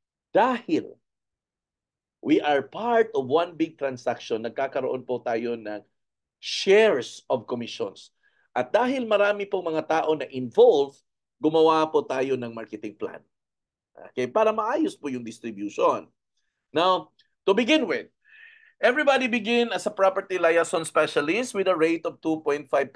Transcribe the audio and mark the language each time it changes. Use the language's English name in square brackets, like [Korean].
[Filipino] Dahil [English] we are part of one big transaction, [Filipino] nagkakaroon po tayo ng [English] shares of commissions. [Filipino] At dahil marami pong mga tao na involved, gumawa po tayo ng marketing plan. Okay, para maayos po yung distribution. [English] Now, to begin with, everybody begin as a property liaison specialist with a rate of 2.5%.